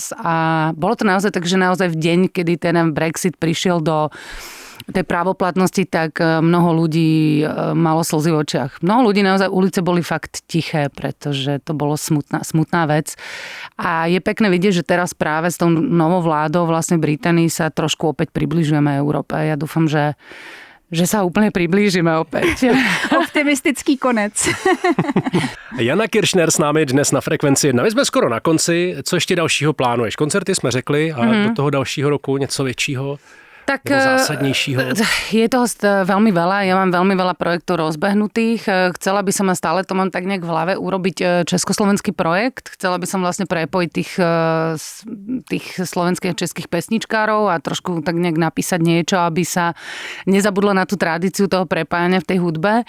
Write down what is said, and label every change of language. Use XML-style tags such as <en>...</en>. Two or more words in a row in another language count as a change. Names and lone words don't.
<sk>A bolo to naozaj tak, že naozaj v deň, kedy ten Brexit prišiel do tej právoplatnosti, tak mnoho ľudí malo slzy v očiach. Mnoho ľudí, naozaj ulice boli fakt tiché, pretože to bolo smutná vec. A je pekné vidieť, že teraz práve s tou novou vládou vlastne Británii sa trošku opäť približujeme Európe. Ja dúfam, že sa úplne priblížime opäť.</sk> <cs>Optimistický konec. Jana Kiršner s námi dnes na Frekvenci 1. My jsme skoro na konci. Co ještě dalšího plánuješ? Koncerty jsme řekli a do toho dalšího roku něco většího?</cs> <sk>Tak zásadnejšího? Je toho veľmi veľa. Ja mám veľmi veľa projektov rozbehnutých. Chcela by som, a stále to mám tak nejak v hlave, urobiť československý projekt. Chcela by som vlastne prepojiť tých slovenských a českých pesničkárov a trošku tak nejak napísať niečo, aby sa nezabudlo na tú tradíciu toho prepájania v tej hudbe.</sk>